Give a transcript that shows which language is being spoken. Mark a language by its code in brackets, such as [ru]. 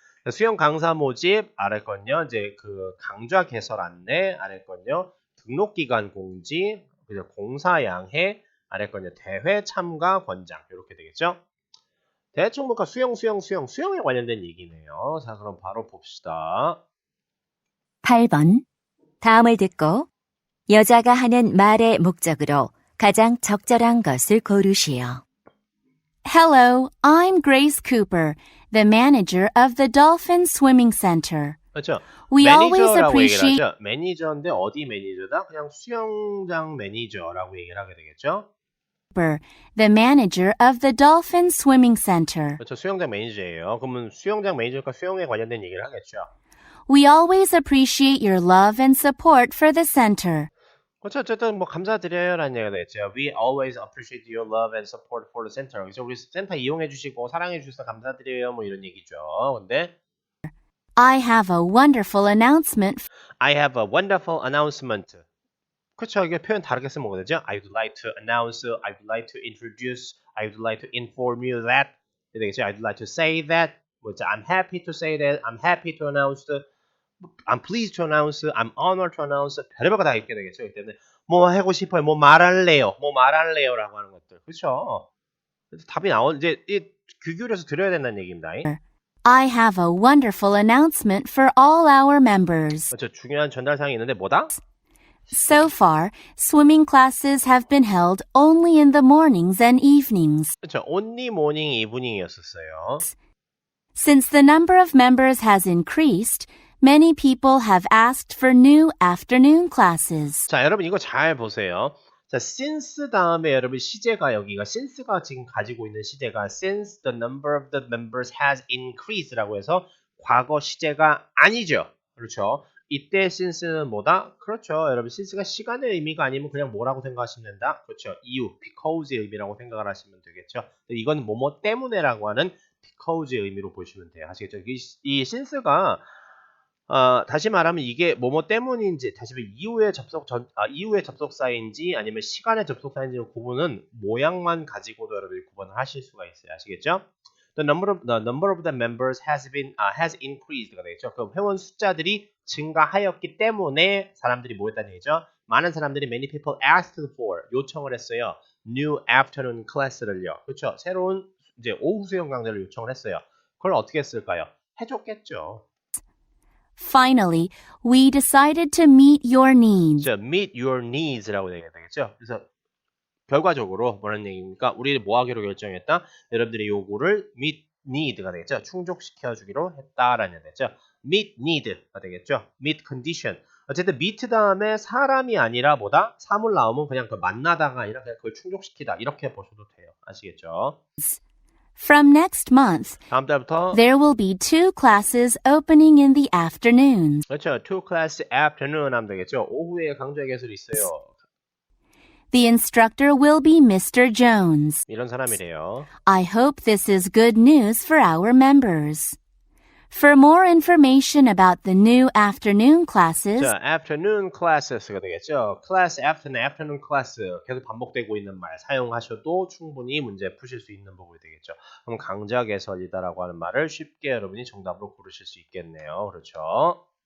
[ko] 수영 강사 모집, 아래 건요, 이제 그 강좌 개설 안내, 아래 건요, 등록 기간 공지, 그죠, 공사 양해, 아래 건요, 대회 참가 권장, 이렇게 되겠죠. 대충 뭔가 수영에 관련된 얘기네요. 자, 그럼 바로 봅시다. 8번. 다음을 듣고 여자가 하는 말의 목적으로 가장 적절한 것을 고르시오. [en] Hello, I'm Grace Cooper, the manager of the Dolphin Swimming Center. [ko] 그렇죠. [en] We always [ko] 매니저라고 얘기를 [en] appreciate [ko] 하죠. 매니저인데 어디 매니저다? 그냥 수영장 매니저라고 얘기를 하게 되겠죠. [en] the manager of the Dolphin Swimming Center. [ko] 그렇죠. 수영장 매니저예요. 그러면 수영장 매니저가 수영에 관련된 얘기를 하겠죠. [en] We always appreciate your love and support for the center. [ko] 그렇죠. 어쨌든 뭐 감사드려요라는 얘기가 되겠죠. [en] We always appreciate your love and support for the center. [ko] 그래서 우리 센터 이용해 주시고 사랑해 주셔서 감사드려요. 뭐 이런 얘기죠. 근데 [en] I have a wonderful announcement. I have a wonderful announcement. [ko] 그렇죠. 이게 표현 다르게 쓰면 뭐가 되죠? [en] I would like to announce, I would like to introduce, I would like to inform you that. [ko] 이렇게 되겠죠. [en] I would like to say that. [ko] 뭐죠? [en] I'm happy to say that. I'm happy to announce. I'm pleased to announce. I'm honored to announce. [ko] 별의별 거 다 있게 되겠죠. 그렇기 때문에 뭐 하고 싶어요. 뭐 말할래요라고 하는 것들. 그렇죠. 그래서 답이 이제 귀 기울여서 들어야 된다는 얘기입니다. [en] I have a wonderful announcement for all our members. [ko] 그렇죠. 중요한 전달사항이 있는데 뭐다? [en] So far, swimming classes have been held only in the mornings and evenings. [ko] 그렇죠. [en] only morning, evening [ko] 이었었어요. [en] Since the number of members has increased, many people have asked for new afternoon classes. [ko] 자, 여러분 이거 잘 보세요. 자, since 다음에 여러분 시제가 여기가 since가 지금 가지고 있는 시제가 [en] since the number of the members has increased [ko] 라고 해서 과거 시제가 아니죠. 그렇죠. 이때 since는 뭐다? 그렇죠. 여러분 since가 시간의 의미가 아니면 그냥 뭐라고 생각하시면 된다? 그렇죠. 이유, because의 의미라고 생각을 하시면 되겠죠. 이건 뭐뭐 때문에라고 하는 because의 의미로 보시면 돼요. 아시겠죠? 이 since가 다시 말하면 이게 뭐뭐 때문인지, 다시 말하면 이후의 접속사인지 아니면 시간의 접속사인지 구분은 모양만 가지고도 여러분이 구분을 하실 수가 있어요. 아시겠죠? [en] The number of the members has increased가 [ko] 되겠죠. 그 회원 숫자들이 증가하였기 때문에 사람들이 모였다는 얘기죠. 많은 사람들이 [en] many people asked for [ko] 요청을 했어요. [en] New afternoon class를요. [ko] 그렇죠? 새로운 이제 오후 수영 강좌를 요청을 했어요. 그걸 어떻게 했을까요? 해줬겠죠. [en] Finally, we decided to meet your needs. [ko] 자, [en] meet your needs [ko] 라고 얘기해야 되겠죠. 그래서 결과적으로 뭐라는 얘기입니까? 우리 뭐 하기로 결정했다? 여러분들의 요구를 meet need가 되겠죠. 충족시켜 주기로 했다라는 얘기가 되겠죠. meet need가 되겠죠. [en] meet condition. [ko] 어쨌든 meet 다음에 사람이 아니라 뭐다? 사물 나오면 그냥 그 만나다가 아니라 그냥 그걸 충족시키다. 이렇게 보셔도 돼요. 아시겠죠? [en] From next month, [ko] 다음 달부터 [en] there will be 2 classes opening in the afternoons. [ko] 그렇죠. [en] 2 class afternoon [ko] 하면 되겠죠. 오후에 강좌 개설이 있어요. [en] The instructor will be Mr. Jones. [ko] 이런 사람이래요. [en] I hope this is good news for our members. For more information about the new afternoon classes, [ko] 자, afternoon classes가 되겠죠. class afternoon class 계속 반복되고 있는 말 사용하셔도 충분히 문제 푸실 수 있는 부분이 되겠죠. 그럼 강좌 개설이다라고 하는 말을 쉽게 여러분이 정답으로 고르실 수 있겠네요. 그렇죠.